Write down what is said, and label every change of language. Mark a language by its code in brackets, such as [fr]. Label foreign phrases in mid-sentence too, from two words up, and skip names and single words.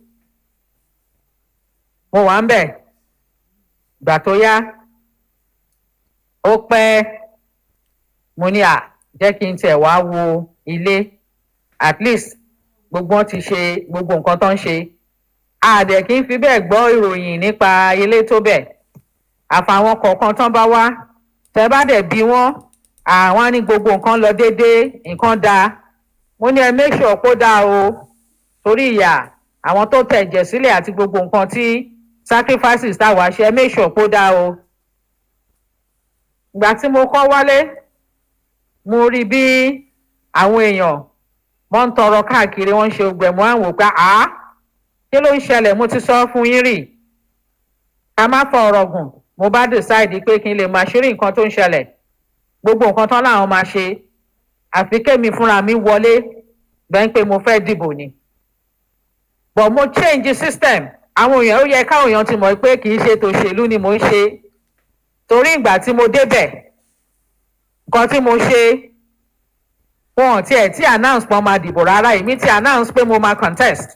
[yo] mo wà ń bẹ̀ ìgbà tó yá ó pẹ́ mo ní jẹ́ kí n tẹ̀ wá wo ilé [en] at least [yo] gbogbo wọn ti ṣe gbogbo nǹkan tó ń ṣe àdẹ̀ kí n fi bẹ́ẹ̀ gbọ́ ìròyìn nípa ilé tó bẹ̀ àfàwọn kọ̀ọ̀kan tán bá wá tẹ́ bá dẹ̀ bí wọ́n àwọn ní gbogbo nǹkan lọ déédéé nǹkan dáa mo ní ẹ [en] make sure [yo] kó dáa o torí ìyà àwọn tó tẹ̀jẹ̀ sílẹ̀ àti gbogbo nǹkan tí sacrifices táwa ṣe ẹ [en] make sure [yo] kó dáa o ìgbà tí mo kọ́ wálé mo rí bí àwọn èèyàn wọ́n ń tọrọ káàkiri wọ́n ń ṣe ògbẹ̀mọ́ àwọn òpá kí ló ń ṣẹlẹ̀ mo ti sọ fún yín rí ká má fọ ọ̀rọ̀ gùn mo bá decide pé kí n lè máa ṣírí nǹkan tó ń ṣẹlẹ̀ gbogbo nǹkan tán láwọn máa ṣe àfi kémi fúnra mi wọlé bẹ́ẹ̀ pé mo fẹ́ dìbò ni but mo [en] change system [yo] àwọn èèyàn ó yẹ káwọn èèyàn ti mọ̀ pé kì í ṣe tòṣèlú ni mo ń ṣe torí ìgbà tí mo débẹ̀ nǹkan tí mo ṣe wọn ò tiẹ̀ tí announce pé wọ́n máa dìbò rárá, èmi ti announce pé mo máa contest.